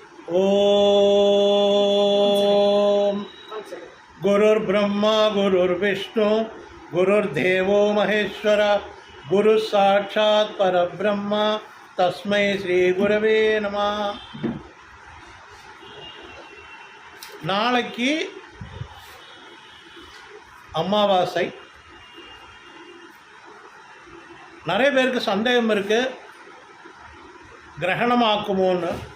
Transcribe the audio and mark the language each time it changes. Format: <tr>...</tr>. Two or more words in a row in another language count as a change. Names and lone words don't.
<sa>ओम् गुरुर् ब्रह्मा गुरुर् विष्णु गुरुर् देवो महेश्वर गुरु साक्षात् परब्रह्मा तस्मै श्री गुरवे नम.</sa> <ta>நாளைக்கு அமாவாசை. நிறைய பேருக்கு சந்தேகம் இருக்குது, கிரகணமாக்குமோன்னு.</ta>